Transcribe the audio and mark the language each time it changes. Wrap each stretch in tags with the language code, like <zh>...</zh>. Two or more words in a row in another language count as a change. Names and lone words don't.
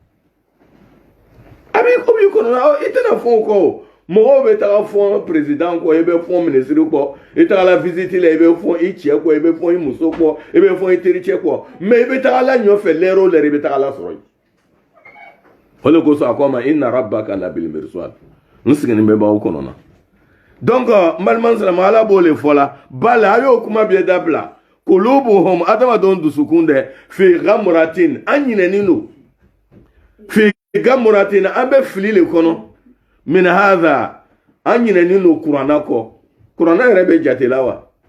<bm>a b'i kɔnɔ i tɛna fɔ o kɔ o mɔgɔw bɛ taga fɔ président kɔ i bɛ fɔ ministre kɔ i taga la visite la i bɛ fɔ i cɛ kɔ i bɛ fɔ i muso kɔ i bɛ fɔ i tericɛ kɔ mais i bɛ taga la ɲɔfɛ lɛrɛ o lɛrɛ i bɛ taga la sɔrɔ yen o de kosɔn a ko a ma</bm> <ar>إن ربك لبالمرصاد</ar> <bm>n sigilen bɛ b'aw kɔnɔ na donc maliman silamɛ ala b'o le fɔ la bali a y'o kuma bɛɛ dabila kulubuhum adamadenw dusukun dɛ</bm> <ar>في غمرة</ar> <bm>an ɲinɛnen don</bm> <ar>في غمرة</ar> <bm>an bɛ fili le kɔnɔ</bm> <ar>من هذا</ar> <bm>an ɲinɛnen don kuranna kɔ kuranna yɛrɛ bɛ jate la wa</bm>